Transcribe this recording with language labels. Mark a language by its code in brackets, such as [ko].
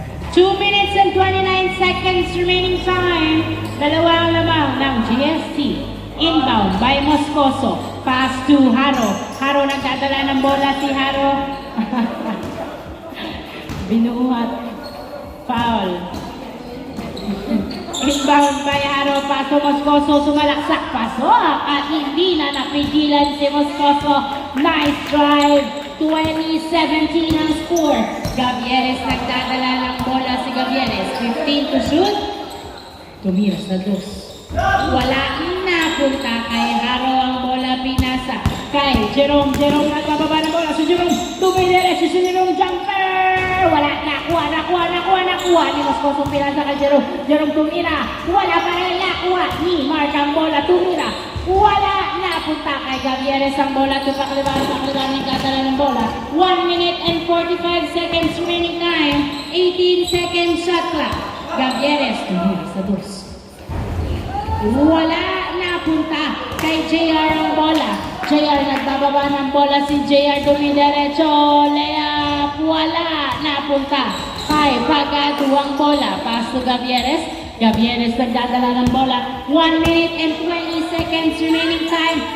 [en] 2 minutes and 29 seconds remaining time. [tl] Dalawa ang lamang ng GST. Inbound by Moscoso. [en] Pass to Haro. [tl] Haro nagdadala ng bola si Haro. Binuhat. Foul. Inbound by Haro. Paso Moscoso. Sumalaksak. Pasok. At hindi na napigilan si Moscoso. [en] Nice drive. [tl] 20-17 ang score. Gavieres nagdadala ng bola si Gavieres. [en] 15 to shoot. [tl] Tumira sa dos. Wala napunta kay Haro ang bola. Pinasa kay Jerome. Jerome nagbababa ng bola. Si Jerome tumidiretso. Si Jerome jumper. Wala nakuha ni Moscoso. Pinasa kay Jerome. Jerome tumira. Wala pa rin nakuha ni Mark ang bola. Tumira. Wala napunta kay Gavieres ang bola. Paclibar nagdadala ng bola. [en] 1 minute and 45 seconds remaining time. 18 seconds shot clock. [tl] Gavieres tumira sa dos. Wala napunta kay JR ang bola. JR nagbababa ng bola. Si JR dumidiretso. Layup. Wala napunta kay Pagado ang bola. [en] Pass to Gavieres. [tl] Gavieres nagdadala ng bola. [en] 1 minute and 20 seconds remaining time.